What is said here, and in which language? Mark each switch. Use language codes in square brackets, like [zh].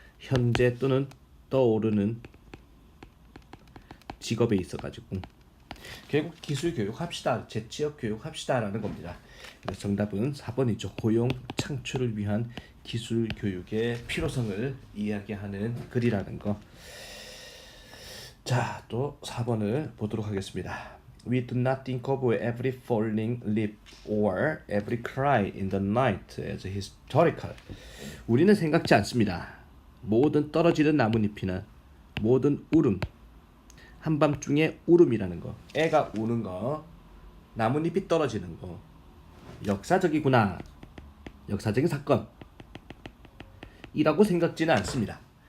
[ko] 현재 또는 떠오르는 직업에 있어 가지고 결국 기술 교육 합시다. 재취업 교육 합시다라는 겁니다. 그래서 정답은 4번이죠. 고용 창출을 위한 기술 교육의 필요성을 이야기하는 글이라는 거. 또 4번을 보도록 하겠습니다. [en] We do not think of every falling leaf or every cry in the night as historical. [ko] 우리는 생각지 않습니다. 모든 떨어지는 나뭇잎이나 모든 울음, 한밤중에 울음이라는 거, 애가 우는 거, 나뭇잎이 떨어지는 거, 역사적이구나, 역사적인 사건이라고 생각지는 않습니다.